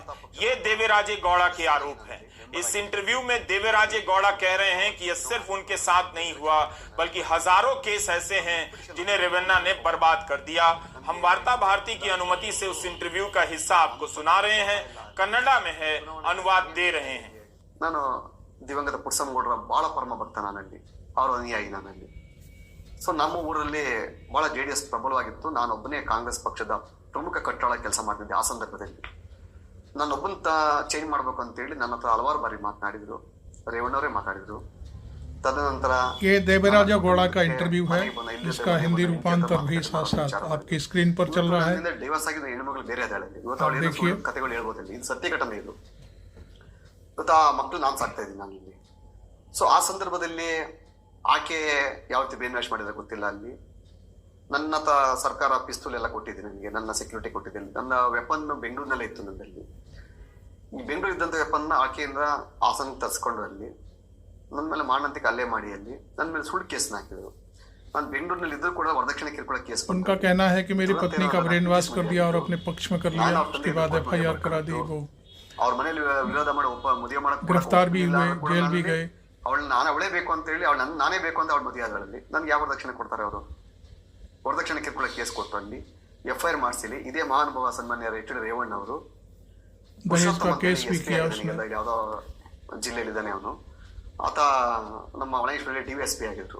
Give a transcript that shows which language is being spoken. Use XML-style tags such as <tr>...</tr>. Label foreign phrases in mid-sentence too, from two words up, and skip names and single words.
<hi>ये देवराजे गौड़ा के आरोप हैं। इस इंटरव्यू में देवराजे गौड़ा कह रहे हैं कि यह सिर्फ उनके साथ नहीं हुआ, बल्कि हजारों केस ऐसे हैं जिन्हें रेवन्ना ने बर्बाद कर दिया। हम वार्ता भारती की अनुमति से उस इंटरव्यू का हिस्सा आपको सुना रहे हैं, कन्नड़ा में है, अनुवाद दे रहे हैं।</hi> <kn>ನಾನು ದಿವಂಗತ ಪುಟ್ಟಸ್ವಾಮಿಗೌಡರ ಬಹಳ ಪರಮ ಭಕ್ತ ನಾನಲ್ಲಿ, ಅವರ ಅನುಯಾಯಿ ನಾನಲ್ಲಿ. ಸೊ ನಮ್ಮ ಊರಲ್ಲಿ ಬಹಳ JDS ಪ್ರಬಲವಾಗಿತ್ತು. ನಾನೊಬ್ಬನೇ ಕಾಂಗ್ರೆಸ್ ಪಕ್ಷದ ಪ್ರಮುಖ ಕಟ್ಟಡ ಕೆಲಸ ಮಾಡ್ತಿದ್ದೆ. ಆ ಸಂದರ್ಭದಲ್ಲಿ ನಾನೊಬ್ಬನ ಚೇಂಜ್ ಮಾಡಬೇಕು ಅಂತೇಳಿ ನನ್ನ ಹತ್ರ ಹಲವಾರು ಬಾರಿ ಮಾತನಾಡಿದ್ರು, ರೇವಣ್ಣವರೇ ಮಾತಾಡಿದ್ರು.</kn> <hi>तदनंतर ये देवराजा गौड़ा का इंटरव्यू है, जिसका हिंदी रूपांतर भी साथ साथ आपकी स्क्रीन पर चल रहा है।</hi> <kn>ಡಿವೋರ್ಸ್ ಆಗಿದ್ದ ಹೆಣ್ಮಗಳು ಬೇರೆ ಅದಾಳೆ, ಇವತ್ತು ಅವಳು ಕಥೆಗಳು ಹೇಳ್ಬೋದಿಲ್ಲ, ಇದು ಸತ್ಯ ಘಟನೆ. ಇದು ಇವತ್ತು ಆ ಮಕ್ಕಳು ನಾನು ಸಾಕ್ತಾ ಇದ್ದೀನಿ ನಾನು ಇಲ್ಲಿ. ಸೊ ಆ ಸಂದರ್ಭದಲ್ಲಿ ಆಕೆ ಯಾವ ರೀತಿ</kn> <en>brain wash</en> <kn>ಮಾಡಿದ್ರೆ ಗೊತ್ತಿಲ್ಲ. ಅಲ್ಲಿ ನನ್ನ ಸರ್ಕಾರ ಪಿಸ್ತೂಲ್ ಎಲ್ಲ ಕೊಟ್ಟಿದೆ, ನನಗೆ ನನ್ನ ಸೆಕ್ಯೂರಿಟಿ ಕೊಟ್ಟಿದೆ. ನನ್ನ ವೆಪನ್ ಬೆಂಗಳೂರಿನಲ್ಲೇ ಇತ್ತು ನನ್ನಲ್ಲಿ. ಈ ಬೆಂಗಳೂರು ಇದ್ದಂಥ ವೆಪನ್ನ ಆಕೆಯಿಂದ ಹಾಸನ ತರಿಸ್ಕೊಂಡು ಅಲ್ಲಿ ನನ್ನ ಮೇಲೆ ಮಾನಂತಿಕ ಹಲ್ಲೆ ಮಾಡಿ ಅಲ್ಲಿ ನನ್ನ ಮೇಲೆ ಸುಳ್ಳು ಕೇಸ್ ಹಾಕಿದ್ರು. ನಾನು ಬೆಂಗಳೂರಿನಲ್ಲಿ ಇದ್ರೂ ಕೂಡ ವರದಕ್ಷಿಣೆ ಕಿರುಕುಳ ಕೇಸ್.</kn> <hi>उनका कहना है कि मेरी पत्नी का</hi> <en>brain wash</en> <hi>कर दिया और अपने पक्ष में कर लिया, उसके बाद FIR करा दी। वो</hi> <kn>ಅವ್ರ ಮನೇಲಿ ವಿರೋಧ ಮಾಡಿ ಮದುವೆ ಮಾಡಕ್</kn> <hi>गिरफ्तार भी हुए, जेल भी गए।</hi> <kn>ಅವಳೇ ಬೇಕು ಅಂತ ಹೇಳಿ ನಾನೇ ಬೇಕು ಅಂತ ಅವಳು ಮದುವೆ ಆದಳಲ್ಲಿ. ನನ್ಗೆ ಯಾವ ವರದಕ್ಷಿಣೆ ಕೊಡ್ತಾರೆ ಅವರು? ವರದಕ್ಷಿಣೆ ಕಿರುಕುಳ ಕೇಸ್ ಕೊಟ್ಟು ಅಲ್ಲಿ FIR ಮಾಡಿಸಿಲಿ. ಇದೇ ಮಹಾನುಭಾವ ಸನ್ಮಾನ್ಯ ಎಚ್.ಡಿ. ರೇವಣ್ಣ ಅವರು ಯಾವ್ದೋ ಜಿಲ್ಲೆಯಲ್ಲಿದ್ದಾನೆ ಅವನು. ಆತ ನಮ್ಮ ಒಳೇಶ್ವರಲ್ಲಿ DVSP ಆಗಿದ್ರು.</kn>